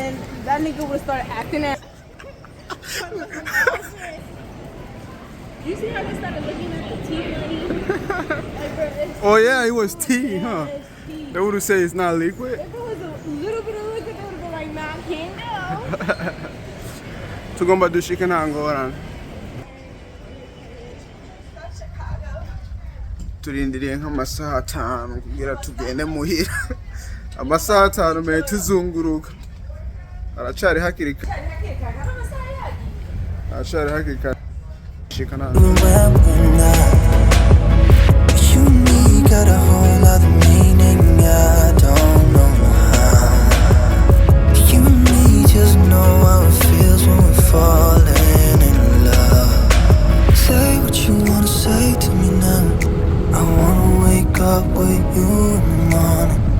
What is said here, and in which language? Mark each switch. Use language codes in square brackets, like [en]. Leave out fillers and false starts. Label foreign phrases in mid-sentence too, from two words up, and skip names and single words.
[en] then that nigga would have started acting out. You see how they started looking at the tea money? Like, bro, it's Oh yeah, it was tea, huh? it's tea. They would say it's not liquid. If it was a little bit of liquid, they would have been like, nah, I can't go. [rn] Tugomba dushikana ngorana. Turindiriye nk'amasaha 5 kugira tugende muhira. Amasaha 5 me tuzunguruka. Aracari hakiri kare. Aracari hakiri kare. Shikana. [en] You and me got a whole other meaning. I don't know how. You and me just know how it feels when we're falling in love. Say what you wanna say to me now. I wanna wake up with you in the morning.